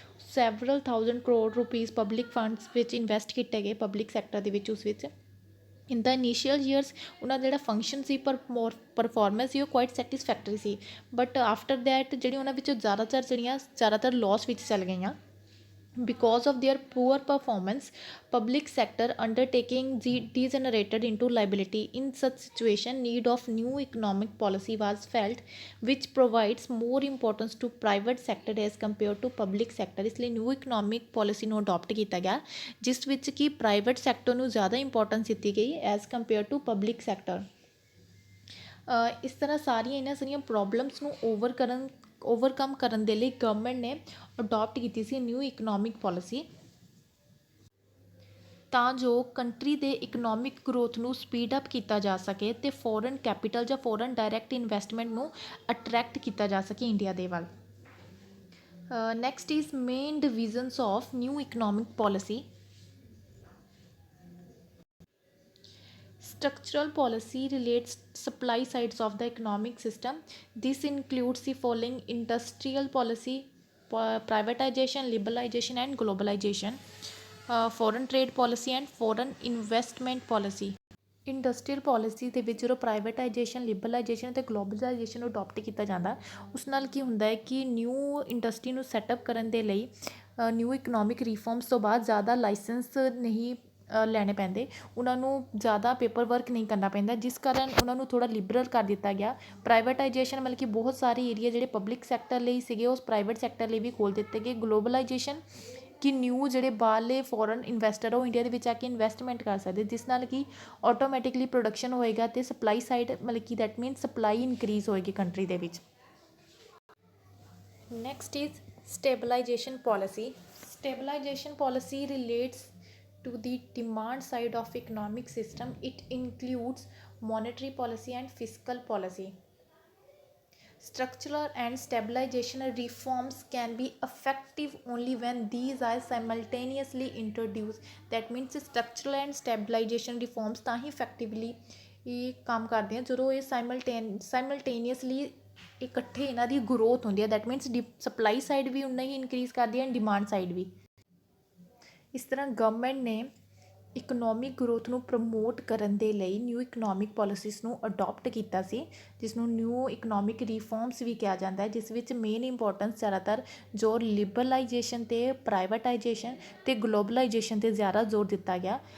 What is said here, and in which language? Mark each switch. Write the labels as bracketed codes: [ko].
[pa] Several thousand crore rupees public funds ਵਿੱਚ invest ਕੀਤੇ ਗਏ ਪਬਲਿਕ ਸੈਕਟਰ ਦੇ ਵਿੱਚ। ਉਸ ਵਿੱਚ ਇਨ ਦਾ ਇਨੀਸ਼ੀਅਲ ਈਅਰਸ ਉਹਨਾਂ ਦਾ ਜਿਹੜਾ ਫੰਕਸ਼ਨ ਸੀ ਪਰਫੋਰਮੈਂਸ ਸੀ ਉਹ quite satisfactory ਸੀ, [en] but after that [pa] ਜਿਹੜੀ ਉਹਨਾਂ ਵਿੱਚੋਂ ਜ਼ਿਆਦਾਤਰ ਲੋਸ ਵਿੱਚ ਚੱਲ ਗਈਆਂ। [en] Because of their poor performance, public sector undertaking degenerated into liability. In such situation, need of new economic policy was felt, which provides more importance to private sector as compared to public sector. [pa] ਇਸ ਲਈ new economic policy ਨੂੰ adopt ਕੀਤਾ ਗਿਆ, ਜਿਸ ਵਿੱਚ ਕਿ private sector ਨੂੰ ਜ਼ਿਆਦਾ ਇੰਪੋਰਟੈਂਸ ਦਿੱਤੀ ਗਈ [en] as compared to public sector। [pa] ਇਸ ਤਰ੍ਹਾਂ ਸਾਰੀਆਂ ਪ੍ਰੋਬਲਮਸ ਨੂੰ ਓਵਰਕਮ ਕਰਨ ਦੇ ਲਈ ਗਵਰਨਮੈਂਟ ਨੇ ਅਡੋਪਟ ਕੀਤੀ ਸੀ ਨਿਊ ਇਕਨੋਮਿਕ ਪੋਲਿਸੀ, ਤਾਂ ਜੋ ਕੰਟਰੀ ਦੇ ਇਕਨੋਮਿਕ ਗਰੋਥ ਨੂੰ ਸਪੀਡ ਅਪ ਕੀਤਾ ਜਾ ਸਕੇ ਅਤੇ ਫੋਰਨ ਕੈਪੀਟਲ ਜਾਂ ਫੋਰਨ ਡਾਇਰੈਕਟ ਇਨਵੈਸਟਮੈਂਟ ਨੂੰ ਅਟਰੈਕਟ ਕੀਤਾ ਜਾ ਸਕੇ ਇੰਡੀਆ ਦੇ ਵੱਲ। [en] Next is main divisions of new economic policy. Structural policy relates supply sides of the economic system. This includes the following: industrial policy, privatization, liberalization and globalization, foreign trade policy and foreign investment policy। [pa] Industrial policy ਦੇ ਵਿੱਚ ਜਦੋਂ privatisation, liberalization ਅਤੇ globalisation ਨੂੰ adopt ਕੀਤਾ ਜਾਂਦਾ, ਉਸ ਨਾਲ ਕੀ ਹੁੰਦਾ ਹੈ ਕਿ ਨਿਊ ਇੰਡਸਟਰੀ ਨੂੰ ਸੈਟਅਪ ਕਰਨ ਦੇ ਲਈ ਨਿਊ ਇਕਨੋਮਿਕ ਰਿਫੋਰਮਸ ਤੋਂ ਬਾਅਦ ਜ਼ਿਆਦਾ ਲਾਇਸੈਂਸ ਨਹੀਂ ਲੈਣੇ ਪੈਂਦੇ, ਉਹਨਾਂ ਨੂੰ ਜ਼ਿਆਦਾ ਪੇਪਰ ਵਰਕ ਨਹੀਂ ਕਰਨਾ ਪੈਂਦਾ, ਜਿਸ ਕਾਰਨ ਉਹਨਾਂ ਨੂੰ ਥੋੜ੍ਹਾ ਲਿਬਰਲ ਕਰ ਦਿੱਤਾ ਗਿਆ। ਪ੍ਰਾਈਵੇਟਾਈਜੇਸ਼ਨ ਮਤਲਬ ਕਿ ਬਹੁਤ ਸਾਰੇ ਏਰੀਆ ਜਿਹੜੇ ਪਬਲਿਕ ਸੈਕਟਰ ਲਈ ਸੀਗੇ ਉਸ ਪ੍ਰਾਈਵੇਟ ਸੈਕਟਰ ਲਈ ਵੀ ਖੋਲ੍ਹ ਦਿੱਤੇ ਗਏ। ਗਲੋਬਲਾਈਜੇਸ਼ਨ ਕਿ ਨਿਊ ਜਿਹੜੇ ਬਾਹਰਲੇ ਫੋਰਨ ਇਨਵੈਸਟਰ ਉਹ ਇੰਡੀਆ ਦੇ ਵਿੱਚ ਆ ਕੇ ਇਨਵੈਸਟਮੈਂਟ ਕਰ ਸਕਦੇ, ਜਿਸ ਨਾਲ ਕਿ ਆਟੋਮੈਟਿਕਲੀ ਪ੍ਰੋਡਕਸ਼ਨ ਹੋਏਗਾ ਅਤੇ ਸਪਲਾਈ ਸਾਈਡ ਮਤਲਬ ਕਿ [en] that means [pa] ਸਪਲਾਈ ਇਨਕਰੀਜ਼ ਹੋਏਗੀ ਕੰਟਰੀ ਦੇ ਵਿੱਚ। [en] Next is stabilization policy. Stabilization policy relates to the demand side of economic system. It includes monetary policy and fiscal policy. Structural and stabilization reforms can be effective only when these are simultaneously introduced. That means structural and stabilization reforms [pa] ਤਾਂ ਹੀ effectively ਇਹ ਕੰਮ ਕਰਦੇ ਆ ਜਦੋਂ ਇਹ simultaneously ਇਕੱਠੇ ਇਹਨਾਂ ਦੀ growth ਹੁੰਦੀ ਹੈ। [en] that means [pa] ਸਪਲਾਈ ਸਾਈਡ ਵੀ ਉਨਾ ਹੀ ਇਨਕਰੀਜ਼ ਕਰਦੀ ਹੈ ਐਂਡ ਡਿਮਾਂਡ ਸਾਈਡ ਵੀ। ਇਸ ਤਰ੍ਹਾਂ ਗਵਰਨਮੈਂਟ ਨੇ ਇਕਨੋਮਿਕ ਗਰੋਥ ਨੂੰ ਪ੍ਰਮੋਟ ਕਰਨ ਦੇ ਲਈ ਨਿਊ ਇਕਨੋਮਿਕ ਪੋਲਿਸੀਜ਼ ਨੂੰ ਅਡੋਪਟ ਕੀਤਾ ਸੀ, ਜਿਸ ਨੂੰ ਨਿਊ ਇਕਨੋਮਿਕ ਰਿਫੋਰਮਸ ਵੀ ਕਿਹਾ ਜਾਂਦਾ ਹੈ, ਜਿਸ ਵਿੱਚ ਮੇਨ ਇੰਪੋਰਟੈਂਸ ਜ਼ਿਆਦਾਤਰ ਜੋ ਲਿਬਰਲਾਈਜੇਸ਼ਨ ਅਤੇ ਪ੍ਰਾਈਵੇਟਾਈਜੇਸ਼ਨ ਅਤੇ ਗਲੋਬਲਾਈਜੇਸ਼ਨ 'ਤੇ ਜ਼ਿਆਦਾ ਜ਼ੋਰ ਦਿੱਤਾ ਗਿਆ।